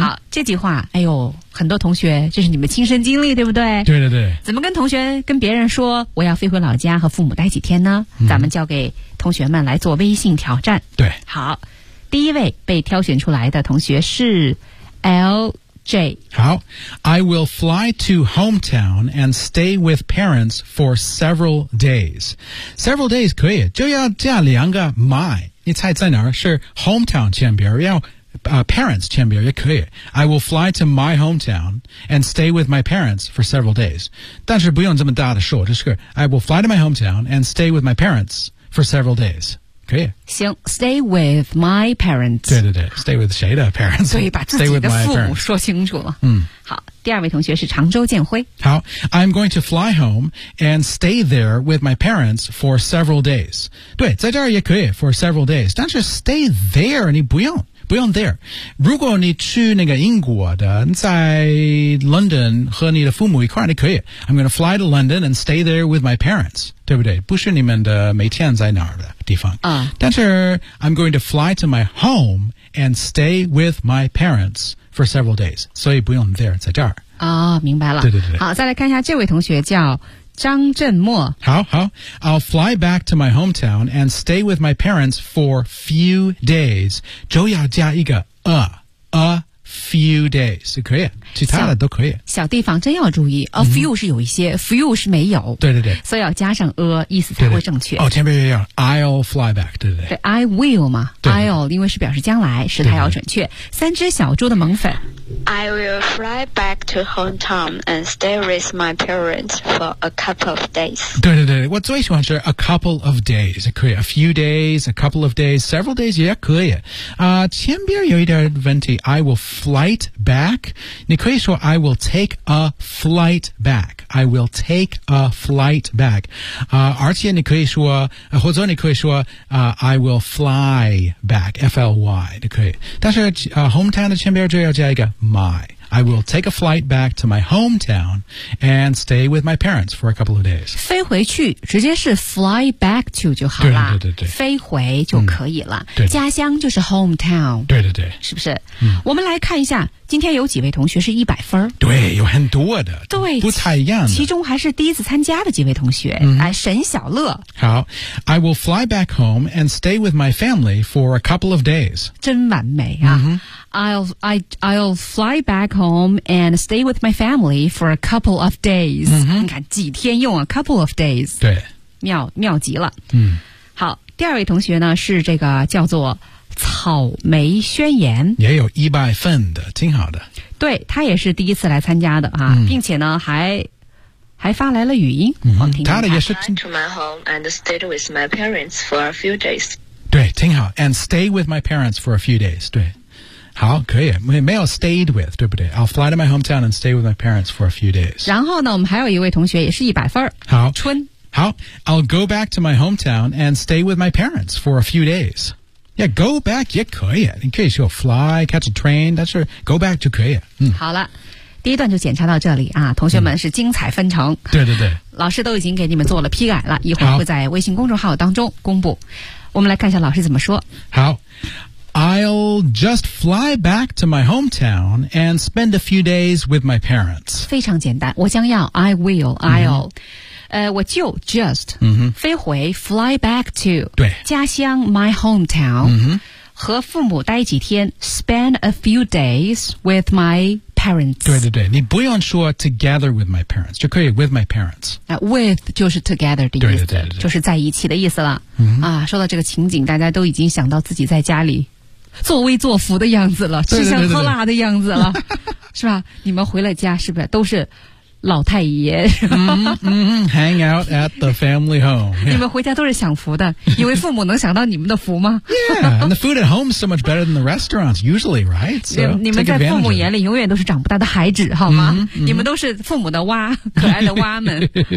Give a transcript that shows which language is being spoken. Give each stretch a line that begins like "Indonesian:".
Chinese: 好，这句话哎呦，很多同学这是你们亲身经历对不对？对对对。怎么跟同学跟别人说我要飞回老家和父母待几天呢、 mm-hmm. 咱们交给同学们来做微信挑战。对，好，第一位被挑选出来的同学是 LJ。
English: 好， I will fly to hometown and stay with parents for several days.
Chinese: Several days 可以，就要加两个 my， 你猜在哪儿？是 hometown 前边，要、parents 前边也可以。
English: I will fly to my hometown and stay with my parents for several days.
Chinese: 但是不用这么大的说，就是
English: I will fly to my hometown and stay with my parents for several days.
Chinese: 可以，行 ，stay with my parents。对对对 ，stay with 谁的 parents？所以把自己的父母说清楚了。嗯，好，第二位同学是常州建辉。
English: 好 ，I'm going to fly home and stay there with my parents for several days。
Chinese: 对，在这儿也可以 for several days， 但是 stay there 你不用。不用 there， 如果你去那个英国的，在 London 和你的父母一块儿，你可以
English: I'm going to fly to London and stay there with my parents，
Chinese: 对不对？不是你们的每天在哪儿的地方、但是
English: I'm going to fly to my home and stay with my parents for several days，
Chinese: 所以不用 there， 在这儿、明白了。对对对，好，再来看一下这位同学叫张振墨。
English: 好好， I'll fly back to my hometown and stay with my parents for few days.
Chinese: 就要加一个 a few days， 可以，其他的都可以。小地方真要注意 ，a few、mm-hmm. 是有一些 ，few 是没有。对对对，所以要加上 a， 意思才会正确。哦，前面也有 I'll fly back， 对对对。对 ，I will 嘛对对，I'll 因为是表示将来，时态要准确对对。三只小猪的萌粉。
English: I will fly back to hometown and stay with my parents for a couple of days.
Chinese: 对对对，我最喜欢是 a couple of days， 可以 a few days， a couple of days， several days 也可以。前边有一点问题
English: ，I will flight back， 你可以说 I will take a flight back， I will take a flight back， 而且你可以说，或者你可以说、I will fly back， F-L-Y， 你可以，但是、hometown 的前边就要加一个 my。 I will take a flight back to my hometown and stay with my parents for a couple of days.
Chinese: 飞回去直接是 fly back to 就好了。对对对对，飞回就可以了、对对，家乡就是 hometown。对对对，是不是、嗯、我们来看一下今天有几位同学是100分。对，有很多的，对，不太一样的，其中还是第一次参加的几位同学、沈小乐。
English: 好， I will fly back home and stay with my family for a couple of days.
Chinese: 真完美啊、嗯哼，
English: I'll fly back home and stay with my family for a couple of days.、 Mm-hmm.
Chinese: 你看几天用啊 couple of days. 对。妙极了。嗯。好第二位同学呢是这个叫做草莓宣言。也有一百份的挺好的。对他也是第一次来参加的啊、嗯、并且呢还发来了语音。嗯他的也是。
English: I fly to my home and stayed with my parents for a few days.
Chinese: 对挺好。
English: And stay with my parents for a few days, 对。
Chinese: 好可以没有
English: stayed with, 对不对 I'll fly to my hometown and stay with my parents for a few days.
Chinese: 然后呢我们还有一位同学也是一百分。好。春。
English: 好 I'll go back to my hometown and stay with my parents for a few days.
Chinese: Yeah, go back 也可以你可以说 fly, catch a train, 但是 go back 就可以。嗯、好了第一段就检查到这里啊同学们是精彩纷呈、嗯。对对对。老师都已经给你们做了批改了一会儿会在微信公众号当中公布。我们来看一下老师怎么说。好。
English: I'll just fly back to my hometown and spend a few days with my parents.
Chinese: 非常简单我将要 I will, I'll.、 Mm-hmm. 我就 just、嗯、飞回 fly back to 对家乡 my hometown、嗯、和父母待几天
English: spend a few days with my parents
Chinese: 对对对你不用说 together with my parents 就可以 with my parents、 with 就是 together 的意思对对对对对就是在一起的意思了、嗯、啊，说到这个情景大家都已经想到自己在家里作威作福的样子了对对对对对吃香喝辣的样子了是吧你们回了家是不是都是老太爷、
English: Hang out at the family home、
Chinese: yeah. 你们回家都是享福的以为父母能享到你们的福吗
English: Yeah, and the food at home is so much better than the restaurants usually, right? So,
Chinese: 你们在父母眼里永远都是长不大的孩子好吗、 mm-hmm. 你们都是父母的蛙可爱的蛙们